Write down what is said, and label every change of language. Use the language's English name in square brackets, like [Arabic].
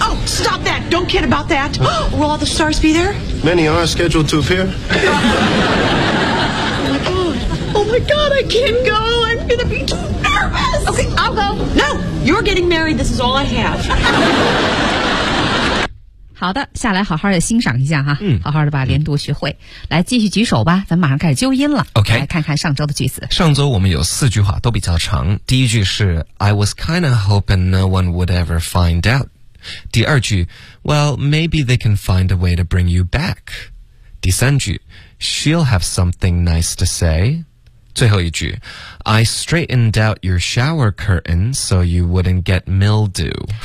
[English] Oh, stop that! Don't kid about that! Will all the stars be there? Many are scheduled to appear. Oh my god, I can't go! I'm gonna be too nervous! Okay, I'll go. No! You're getting married, this is all I have. [Chinese] 好的，下来好好的欣赏一下哈、嗯、好好的把连读学会、嗯、来继续举手吧，咱们马上开始纠音了。 [English] OK， [Chinese] 来看看上周的句子。上周我们有四句话都比较长，第一句是 [English] I was kinda hoping no one would ever find out， [Chinese] 第二句 [English] Well maybe they can find a way to bring you back， [Chinese] 第三句 [English] She'll have something nice to say， [Chinese] 最后一句 [English] I straightened out your shower curtain so you wouldn't get mildew。